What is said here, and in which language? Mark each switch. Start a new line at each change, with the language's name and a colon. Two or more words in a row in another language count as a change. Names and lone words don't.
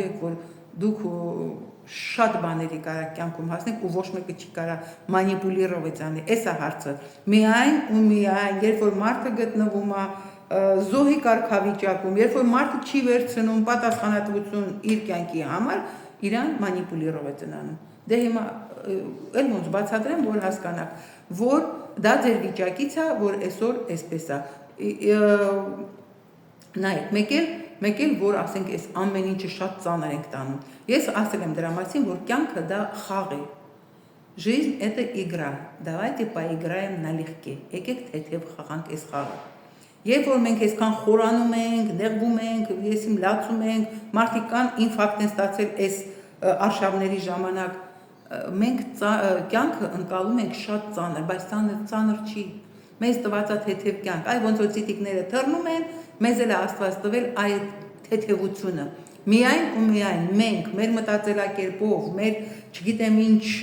Armenian: եք, որ դուք շատ բաների կարա կյանքում հասնեք ու ոչ մեկը չի կարա մանիպուլիրով անի, էս է հարցը։ Միայն ու միայն, երբ որ մարդը գտնվում է զոհի կարգավիճակում, երբ որ մարդը չի վերցնում պատասխանատվություն իր կյանքի համար, իրան մանիպուլիրով անում։ Դե հիմա էլ ոնց բացատրեմ, որ հասկանաք, որ դա ձեր վիճակից է, որ այսօր այսպես է։ Նայեք, մեկ էլ որ ասենք այս ամեն ինչը շատ ծանր ենք տանում։ Ես ասել եմ դրա մասին, որ կյանքը դա խաղ է։
Russian: Жизнь это игра. Давайте поиграем налегке.
Armenian: Եկեք թեթև խաղանք այս խաղը։ Երբ որ մենք այսքան խորանում ենք, նեղվում ենք, եսիմ լացում ենք, մարդիկ կան ինֆարկտ են ստացել այս արշավների ժամանակ, մենք կյանքը ընկալում ենք շատ ծանր, բայց ծանր չի։ Մեզ տված է թեթև կյանք, այ ոնց որ ցիտիկները թռնում են, մեզ էլ Աստված տվել այդ թեթևությունը։ Միայն ու միայն մենք մեր մտածելակերպով, մեր չգիտեմ ինչ